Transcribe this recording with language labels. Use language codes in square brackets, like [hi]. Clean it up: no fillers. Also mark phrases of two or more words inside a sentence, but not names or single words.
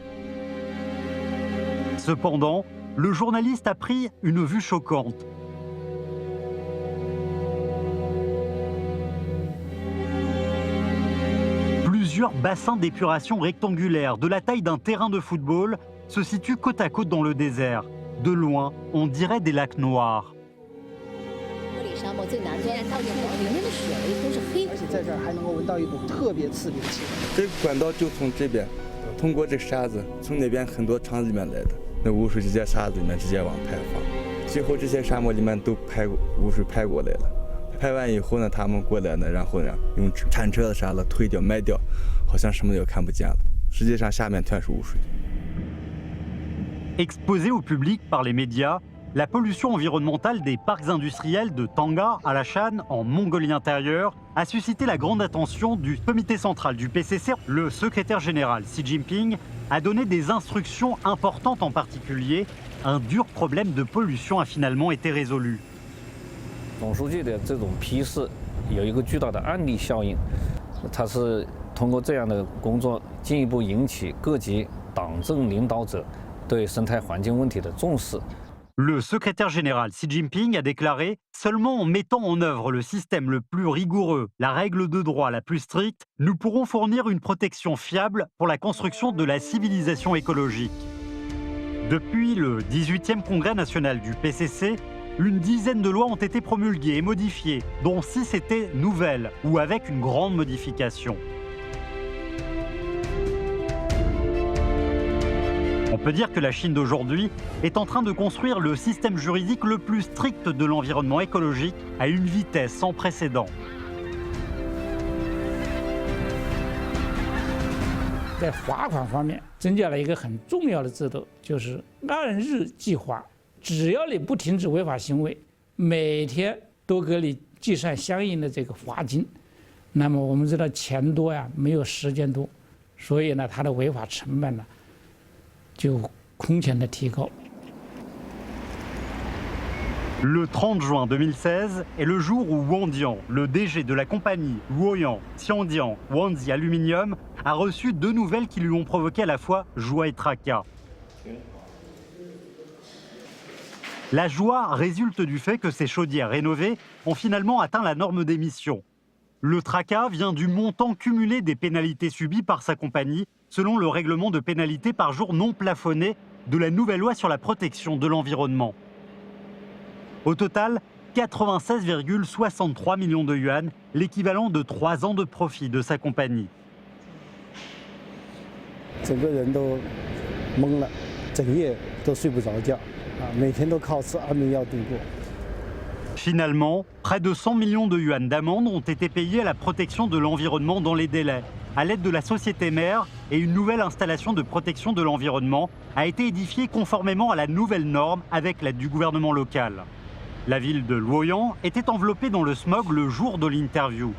[fr] Cependant, le journaliste a pris une vue choquante. Plusieurs bassins d'épuration rectangulaires de la taille d'un terrain de football se situent côte à côte dans le désert. De loin, on dirait des lacs noirs. [zh] 沙漠最南端，到以后里面的水都是黑，而且在这儿还能够闻到一股特别刺鼻的气味。这个管道就从这边，通过这个沙子，从那边很多厂子里面来的，那污水就在沙子里面直接往排放，最后这些沙漠里面都污水排过来了，排完以后呢，他们过来呢，然后呢用铲车的啥的推掉埋掉，好像什么也看不见了，实际上下面全是污水。 [fr] Exposée au public par les médias, la pollution environnementale des parcs industriels de Tanga à Alashan, en Mongolie intérieure, a suscité la grande attention du comité central du PCC. Le secrétaire général Xi Jinping a donné des instructions importantes, en particulier, un dur problème de pollution a finalement été résolu. [zh] 总书记的这种批示有一个巨大的案例效应，它是通过这样的工作进一步引起各级党政领导者对生态环境问题的重视。 [fr] Le secrétaire général Xi Jinping a déclaré « Seulement en mettant en œuvre le système le plus rigoureux, la règle de droit la plus stricte, nous pourrons fournir une protection fiable pour la construction de la civilisation écologique. » Depuis le 18e congrès national du PCC, une dizaine de lois ont été promulguées et modifiées, dont 6 étaient nouvelles ou avec une grande modification. En peut dire que la Chine d'aujourd'hui est en train de construire le système juridique le plus strict de l'environnement écologique à une vitesse sans précédent. [zh] 在罚款方面增加了一个很重要的制度，就是按日计划，只要你不停止违法行为，每天都给你计算相应的这个罚金。那么我们知道钱多呀，没有时间多，所以呢，它的违法成本呢就空前的提高。 [fr] Le 30 juin 2016 est le jour où Wang Dian, le DG de la compagnie Luoyang Xiangdian Wanzi Aluminium, a reçu 2 nouvelles qui lui ont provoqué à la fois joie et tracas. La joie résulte du fait que ces chaudières rénovées ont finalement atteint la norme d'émission. Le tracas vient du montant cumulé des pénalités subies par sa compagnie selon le règlement de pénalités par jour non plafonné de la nouvelle loi sur la protection de l'environnement. Au total, 96,63 millions de yuan, l'équivalent de 3 ans de profit de sa compagnie. [zh] 整个人都懵了，整夜都睡不着觉，每天都靠吃安眠药度过。 [fr] Finalement, près de 100 millions de yuan d'amende ont été payés à la protection de l'environnement dans les délais, à l'aide de la société mère, et une nouvelle installation de protection de l'environnement a été édifiée conformément à la nouvelle norme avec l'aide du gouvernement local. La ville de Luoyang était enveloppée dans le smog le jour de l'interview.